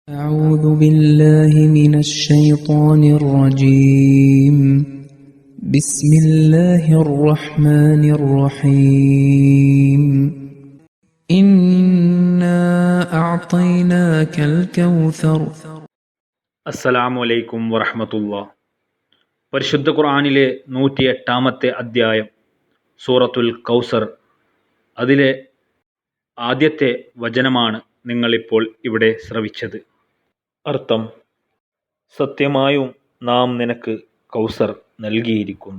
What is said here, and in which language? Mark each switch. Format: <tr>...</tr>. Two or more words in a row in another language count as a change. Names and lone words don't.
<ar>أعوذ بالله من الشيطان الرجيم بسم الله الرحمن الرحيم إنا أعطيناك الكوثر السلام عليكم ورحمة الله.</ar> <ml>പരിശുദ്ധ ഖുർആനിലെ 108-ാമത്തെ അധ്യായം സൂറത്തുൽ കൗസർ. അതിലെ ആദ്യത്തെ വചനമാണ് നിങ്ങളിപ്പോൾ ഇവിടെ ശ്രവിച്ചത്. അർത്ഥം: സത്യമായും നാം നിനക്ക് കൗസർ നൽകിയിരിക്കുന്നു.</ml>